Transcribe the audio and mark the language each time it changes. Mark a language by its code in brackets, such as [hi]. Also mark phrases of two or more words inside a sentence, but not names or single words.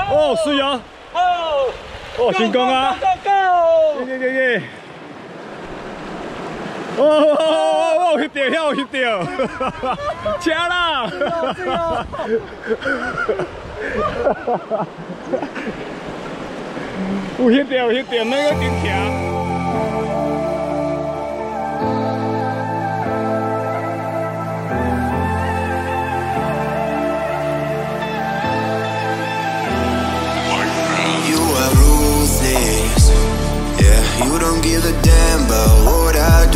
[nan] 哦，水哦！哦，成功啊！耶！哦，有翕到，有翕到，车啦！有翕到，那个顶桥。 [en] You don't give a damn about what I do.